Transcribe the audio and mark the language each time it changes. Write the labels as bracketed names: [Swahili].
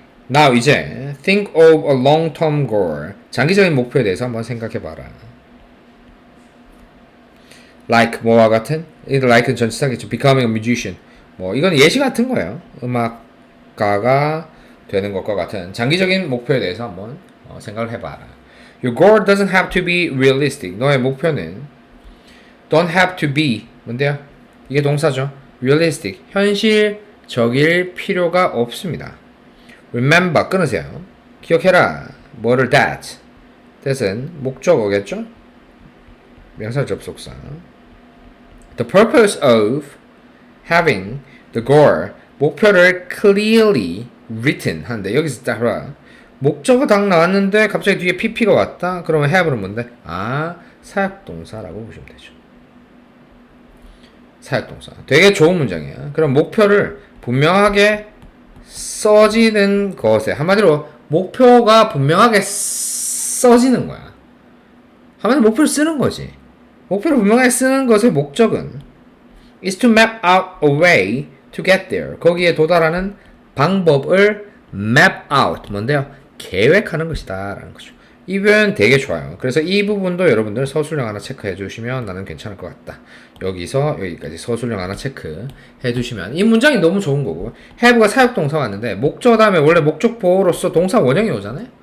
[English] Now [Korean] 이제 [English] think of a long-term goal [Korean] 장기적인 목표에 대해서 한번 생각해봐라. Like 뭐와 같은? like는 전치사겠죠. [English] Becoming a musician [Korean] 뭐 이건 예시 같은 거예요. 음악가가 되는 것과 같은 장기적인 목표에 대해서 한번 생각을 해봐라. [English] Your goal doesn't have to be realistic. [Korean] 너의 목표는 [English] don't have to be [Korean] 뭔데요? 이게 동사죠. realistic 현실적일 필요가 없습니다. Remember 끊으세요. 기억해라. 뭐를 that은 목적어겠죠? 명사 접속사. [English] The purpose of having the goal [Korean] 목표를 [English] clearly written [Korean] 하는데 여기서 따라 목적어 딱 나왔는데 갑자기 뒤에 pp가 왔다? 그러면 have는 뭔데? 사역동사라고 보시면 되죠. 사역동사. 되게 좋은 문장이야. 그럼 목표를 분명하게 써지는 것에 한마디로 목표가 분명하게 써지는 거야. 한마디로 목표를 쓰는 거지. 목표를 분명하게 쓰는 것의 목적은 [English] is to map out a way to get there. [Korean] 거기에 도달하는 방법을 [English] map out [Korean] 뭔데요? 계획하는 것이다 라는 거죠. 이 표현 되게 좋아요. 그래서 이 부분도 여러분들 서술형 하나 체크해 주시면 나는 괜찮을 것 같다. 여기서 여기까지 서술형 하나 체크해 주시면 이 문장이 너무 좋은 거고 have가 사역동사 왔는데 목적 다음에 원래 목적 보호로서 동사 원형이 오잖아요.